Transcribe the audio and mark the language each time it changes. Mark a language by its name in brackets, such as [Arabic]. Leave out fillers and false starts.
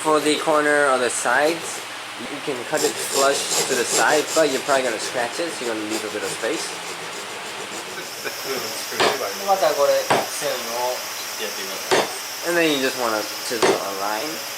[English] For the corner or the sides, you can cut it flush to the side, but you're probably going to scratch it, so you're going to leave a bit of space. [Japanese] またこれ線を切ってやってください。 [English] And then you just want to chisel a line.